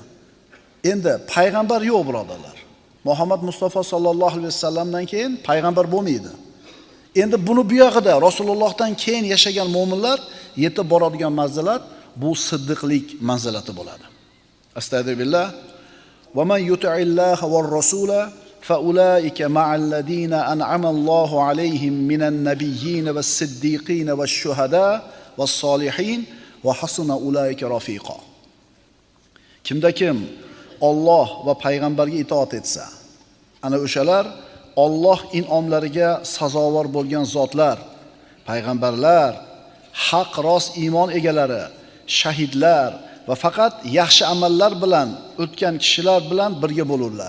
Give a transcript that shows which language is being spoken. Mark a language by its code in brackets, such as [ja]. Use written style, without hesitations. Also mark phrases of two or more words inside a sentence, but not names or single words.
[uz] Endi payg'ambar yo'q birodarlar. Muhammad Mustafa [ar] صلى الله عليه وسلم [uz] keyin payg'ambar bo'lmaydi. Endi buni bu yog'ida Rasulullohdan keyin yashagan mu'minlar yetib boradigan manzilat bu siddiqlik manzilati bo'ladi. [ar] أستغفر الله ومن يطع الله والرسول فأولئك مع الذين أنعم الله عليهم من النبيين والصديقين والشهداء والصالحين وحسن أولئك رفيقا. [uz] Kimda kim Alloh va payg'ambarga itoat etsa, ana o'shalar Alloh in'omlariga sazovor bo'lgan zotlar, payg'ambarlar, haq rost iymon egalari, shahidlar va faqat yaxshi amallar bilan o'tgan kishilar bilan birga bo'lurlar.